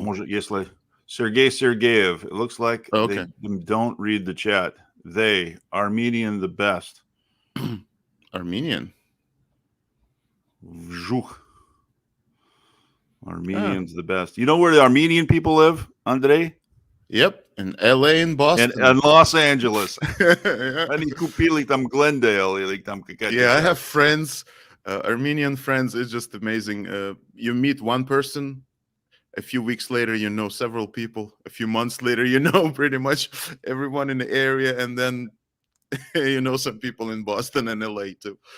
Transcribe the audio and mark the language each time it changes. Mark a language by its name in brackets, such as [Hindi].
[English] Может, если Sergey Sergeyev. It looks like they don't read the chat. They, Armenian, the best. Armenian? Vžuch. Armenians the best. You know where the Armenian people live, Andrei? Yep, in LA and Boston. And Los Angeles. Yeah. [Russian] Они купили там Glendale или там какая-то. [English] Yeah, I have friends, Armenian friends. It's just amazing. You meet one person, a few weeks later, you know several people. A few months later, you know pretty much everyone in the area, and then you know some people in Boston and LA too.